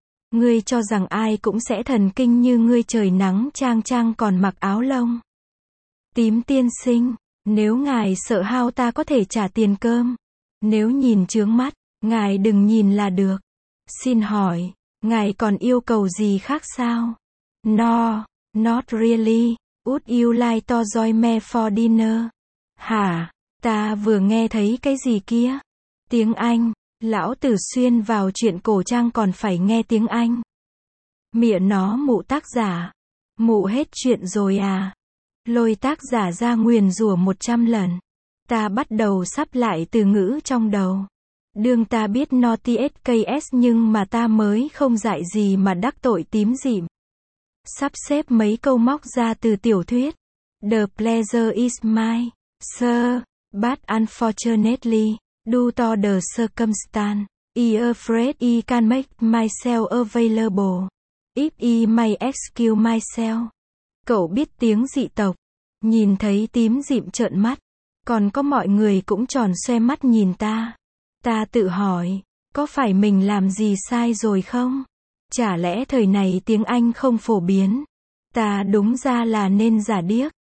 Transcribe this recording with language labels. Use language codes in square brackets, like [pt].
[vi] Ngươi cho rằng ai cũng sẽ thần kinh như ngươi? Trời nắng chang chang còn mặc áo lông. Tím tiên sinh, nếu ngài sợ hao ta có thể trả tiền cơm. Nếu nhìn chướng mắt, ngài đừng nhìn là được. Xin hỏi, ngài còn yêu cầu gì khác sao? [en] No, not really. Would you like to join me for dinner? [vi] Hả, ta vừa nghe thấy cái gì kia? Tiếng Anh, lão tử xuyên vào chuyện cổ trang còn phải nghe tiếng Anh. Mịa nó mụ tác giả. Mụ hết chuyện rồi à? Lôi tác giả ra nguyền rủa 100 lần. Ta bắt đầu sắp lại từ ngữ trong đầu. Đương ta biết Naughty SKS, nhưng mà ta mới không dạy gì mà đắc tội Tím Dịm. Sắp xếp mấy câu móc ra từ tiểu thuyết. [en] The pleasure is mine, sir, but unfortunately, due to the circumstance, I'm afraid I can't make myself available. If I may excuse myself. [vi] Cậu biết tiếng dị tộc, nhìn thấy Tím Dịm trợn mắt, còn có mọi người cũng tròn xoe mắt nhìn ta. Ta tự hỏi, có phải mình làm gì sai rồi không? Chả lẽ thời này tiếng Anh không phổ biến? Ta đúng ra là nên giả điếc.